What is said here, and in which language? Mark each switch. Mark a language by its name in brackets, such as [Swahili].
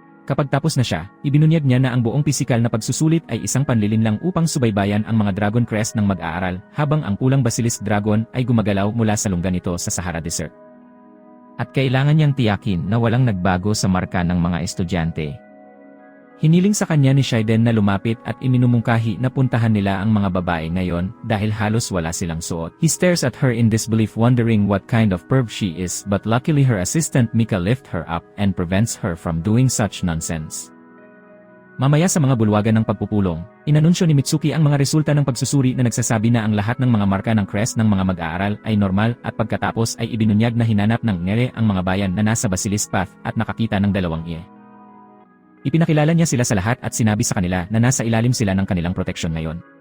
[Filipino] Kapag tapos na siya, ibinunyag niya na ang buong pisikal na pagsusulit ay isang panlilinlang upang subaybayan ang mga dragon crest ng mag-aaral habang ang pulang basilisk dragon ay gumagalaw mula sa lungga nito sa Sahara Desert. At kailangan niyang tiyakin na walang nagbago sa marka ng mga estudyante. Hiniling sa kanya ni Shiden na lumapit at iminumungkahi na puntahan nila ang mga babae ngayon dahil halos wala silang suot. [English] He stares at her in disbelief wondering what kind of perv she is but luckily her assistant Mika lifts her up and prevents her from doing such nonsense. [Filipino] Mamaya sa mga bulwagan ng pagpupulong, inanunsyo ni Mitsuki ang mga resulta ng pagsusuri na nagsasabi na ang lahat ng mga marka ng crest ng mga mag-aaral ay normal at pagkatapos ay ibinunyag na hinanap ng ngere ang mga bayan na nasa Basilisk Path at nakakita ng dalawang ie. Ipinakilala niya sila sa lahat at sinabi sa kanila na nasa ilalim sila ng kanilang proteksyon ngayon.